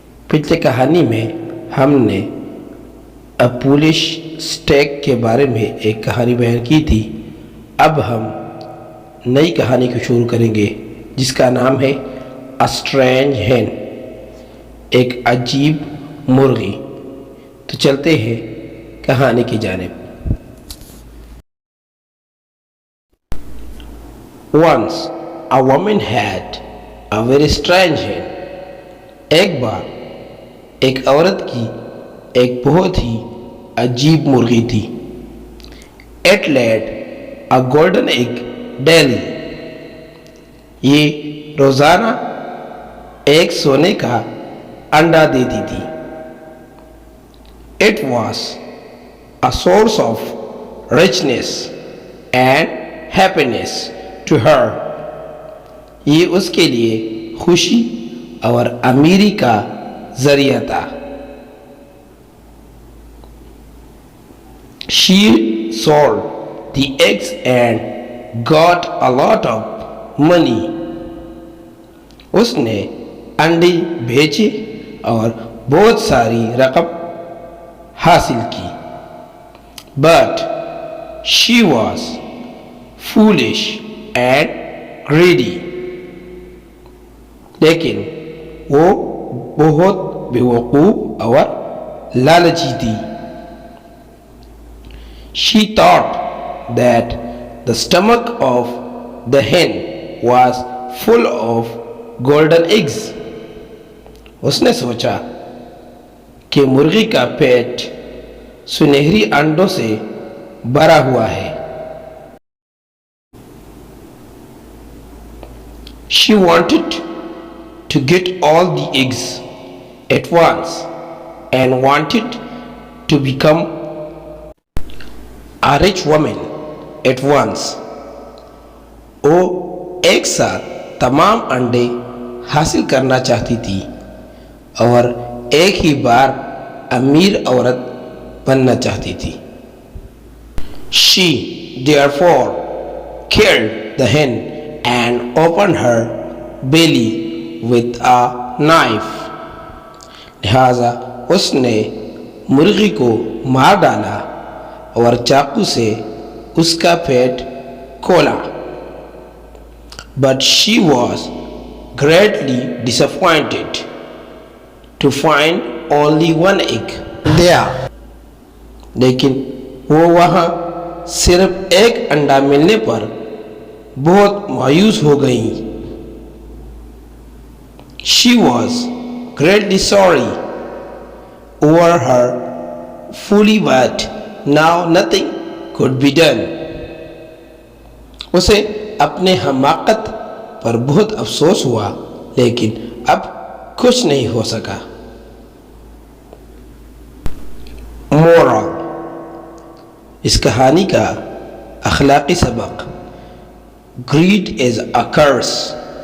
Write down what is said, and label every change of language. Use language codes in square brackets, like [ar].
[hi] पिछले कहानी में हमने अ पुलिश स्टेक के बारे में एक कहानी बयान की थी। अब हम नई कहानी को शुरू करेंगे जिसका नाम है अ स्ट्रेंज हेन, एक अजीब मुर्गी। तो चलते हैं कहानी की जानिब। [en] Once a woman had a very strange hen. [hi] एक बार एक औरत की एक बहुत ही अजीब मुर्गी थी। [en] It laid a golden egg daily. [hi] ये रोजाना एक सोने का अंडा देती थी। [en] It was a source of richness and happiness to her. [hi] ये उसके लिए खुशी और अमीरी का जरिया था। [en] She sold the eggs and got a lot of money. [hi] उसने अंडे बेचे और बहुत सारी रकम हासिल की। [en] But she was foolish and greedy. [hi] लेकिन वो बहुत बेवकूफ और लालची थी। [en] She thought that the stomach of the hen was full of golden eggs. [hi] उसने सोचा कि मुर्गी का पेट सुनहरी अंडों से भरा हुआ है। [en] She wanted to get all the eggs at once and wanted to become a rich woman at once. [hi] वो एक साथ तमाम अंडे हासिल करना चाहती थी और एक ही बार अमीर औरत बनना चाहती थी। [en] She therefore killed the hen and opened her belly with a knife. [hi] लिहाजा उसने मुर्गी को मार डाला और चाकू से उसका पेट खोला। [en] But she was greatly disappointed to find only one egg there. [hi] लेकिन वो वहाँ सिर्फ एक अंडा मिलने पर बहुत मायूस हो गई। [en] She was greatly sorry over her folly, but now nothing could be done. [hi] उसे अपने हमाकत पर बहुत अफसोस हुआ, लेकिन अब कुछ नहीं हो सका। मोरल, इस कहानी का अखलाकी सबक, [en] Greed is a curse.